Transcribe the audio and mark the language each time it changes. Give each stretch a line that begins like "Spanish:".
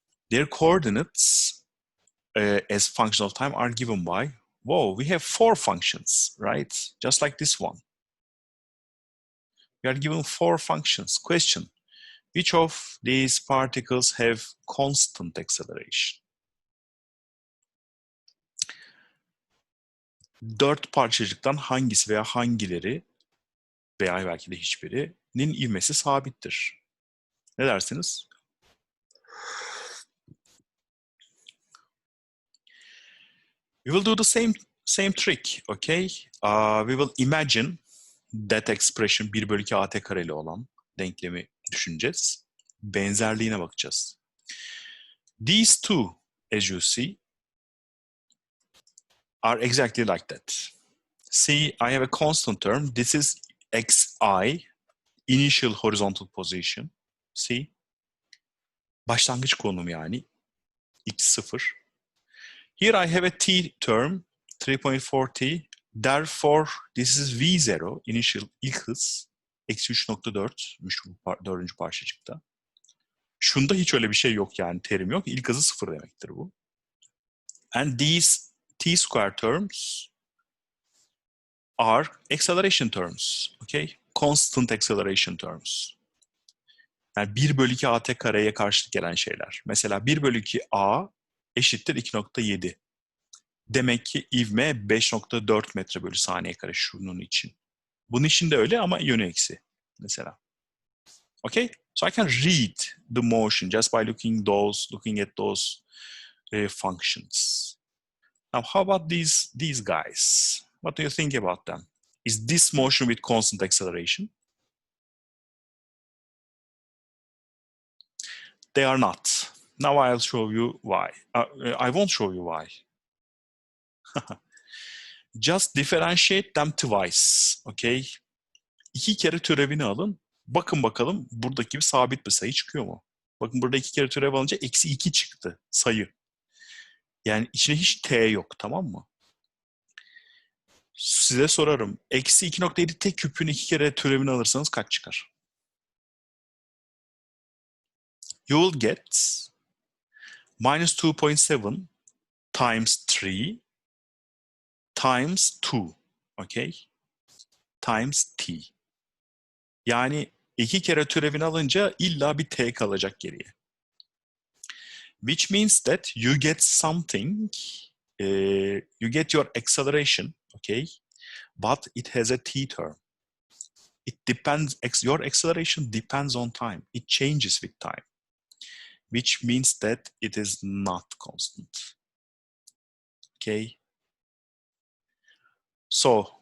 English: Their coordinates as function of time are given by, whoa, we have 4 functions, right? Just like this one. We are given 4 functions. Question, which of these particles have constant acceleration?
Turkish: 4 parçacıktan hangisi veya hangileri veya belki de hiçbirinin ivmesi sabittir? Ne dersiniz?
English: We will do the same trick, okay? We will imagine that expression 1/2 at
Turkish: kareli olan denklemi düşüneceğiz. Benzerliğine bakacağız.
English: These two, as you see, are exactly like that. See, I have a constant term. This is xi, initial horizontal position.
Turkish: See, başlangıç konum yani, x0.
English: Here I have a t term, 3.4t. Therefore, this is v0, initial
Turkish: ilk hız. Eksi 3.4'müş bu 4. parçacıkta. Şunda hiç öyle bir şey yok yani, terim yok. İlk hızı 0 demektir bu.
English: And these t square terms are acceleration terms, okay? Constant acceleration terms.
Turkish: Yani 1/2 at kareye karşılık gelen şeyler. Mesela 1/2 a eşittir 2.7. Demek ki ivme 5.4 metre bölü saniye kare şunun için. Bunun için de öyle ama yönü eksi mesela.
English: Okay? So I can read the motion just by looking at those functions. Now, how about these guys? What do you think about them? Is this motion with constant acceleration? They are not. Now I'll show you why. I won't show you why. Just differentiate them twice, okay?
Turkish: 2 kere türevini alın. Bakın bakalım buradaki bir sabit bir sayı çıkıyor mu? Bakın burada 2 kere türev alınca eksi 2 çıktı sayı. Yani içine hiç t yok, tamam mı? Size sorarım. Eksi 2.7 t küpün 2 kere türevini alırsanız kaç çıkar?
English: You will get minus 2.7 times 3 times 2, okay? Times t.
Turkish: Yani 2 kere türevini alınca illa bir t kalacak geriye.
English: Which means that you get something, you get your acceleration, okay? But it has a t term. It depends, your acceleration depends on time. It changes with time. Which means that it is not constant. Okay? So,